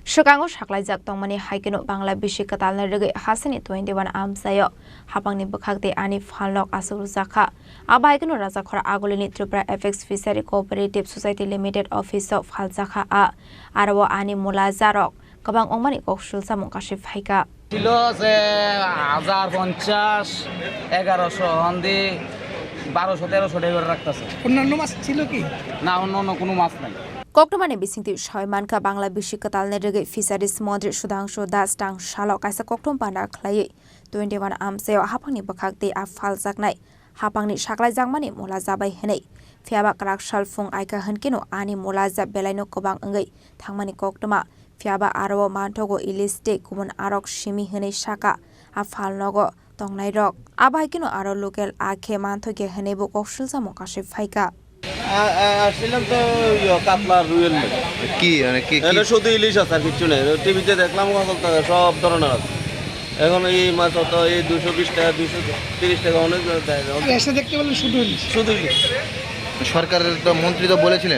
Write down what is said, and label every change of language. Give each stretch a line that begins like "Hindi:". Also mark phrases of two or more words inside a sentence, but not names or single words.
Kok Borok: Swkango Sakhlaijak Tongmani Haikheno Bangla Bisi Kwtalno Rwgwi Hasteni 21 Amchaio Haphangni bwkhakde ani phalok asurujaka aba Haikheno Raja Khorang agolini Tripura FX Fishery Cooperative Society Limited Office of Haljaka arwo ani mulajarok gobang ongmani koksul samung kasif haika
Bangla: ছিল যে 1050 1100 হন্দি 1200 1300 টাকা করে রাখতেছে। অন্যান্য মাছ ছিল কি না অন্য কোনো মাছ নাই।
Kok Borok: Koktomani bisingti Shoimanka Bangla Bisi Kwtalno Rwgwi Fisheries Mantri Sudangshu Das Tang Shalok kaisa koktom panda khlai 21 Amchaio Haphangni bwkhakde phaljaknai Haphangni Sakhlaijak mani mulajabai hinai phiaba krak salfung aika honkeno ani mulajab belaino kobang ongoi thangmani koktoma phiaba aro manthogo iliste kubun arok simi hinai saka phalnogo tongnai rok aba Haikheno aro local akhe manthoge hinai bo koksulsa mokashe phaika
Bangla: আসছিলাম তো কাতলা রুয়েল কি মানে কি এটা শুধু ইলিশ আছে আর কিছু নেই। টিভিতে দেখলাম সব ধরনের আছে। এখন এই মাছ তো এই 220 টাকা 230 টাকা অনেক দেয়। এসে দেখতে বললেন শুধু ইলিশ সরকারের তো মন্ত্রী তো বলেছিলেন,